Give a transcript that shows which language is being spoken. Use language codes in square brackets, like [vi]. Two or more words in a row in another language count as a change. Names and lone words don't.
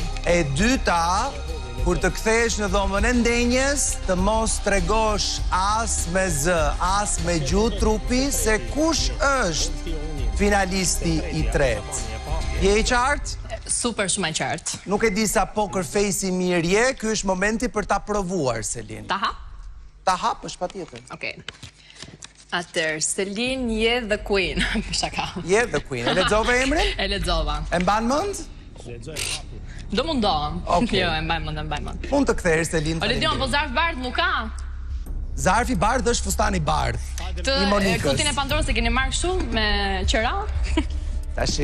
[sq] E dyta, kur të kthehesh në dhomën e ndenjes, të mos tregosh as me zë, as me gjuhë trupi se kush është finalisti i tretë. Je i qartë? Super shumë e qartë. Nuk e di sa [en] poker face [sq] i mirë je, ky është momenti për ta provuar, Selin. Ta hap? Ta hapësh patjetër. Okej. Atëherë, Selin je [en] the queen. [sq] Shaka. Je [en] the queen. [sq] E lexove emrin? E lexova. E mban mend? Do mundohem. Okej. Jo, e mbaj mend. Mund të kthehesh, Selin. O Ledion, po zarf bardh nuk ka. Zarfi bardh është fustani bardh. Të kutinë e Pandorës e keni marrë kështu me qira? Tashi.